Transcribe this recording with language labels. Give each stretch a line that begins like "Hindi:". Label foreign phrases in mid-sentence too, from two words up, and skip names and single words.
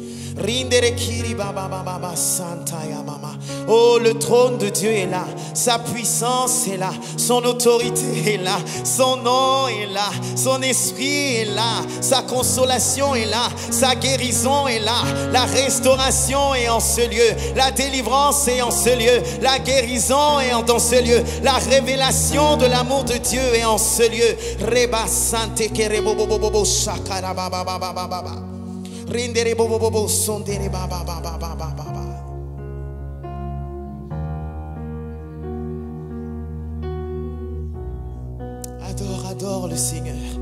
French: Oh, le trône de Dieu est là, sa puissance est là, son autorité est là, son nom est là, son esprit est là, sa consolation est là, sa guérison est là, la restauration est en ce lieu, la délivrance est en ce lieu, la guérison est dans ce lieu, la révélation de l'amour de Dieu est en ce lieu. Reba sante kerebo bobo shakara baba baba baba. Rindere bobo bobo sondere baba baba baba baba. Adore le Seigneur.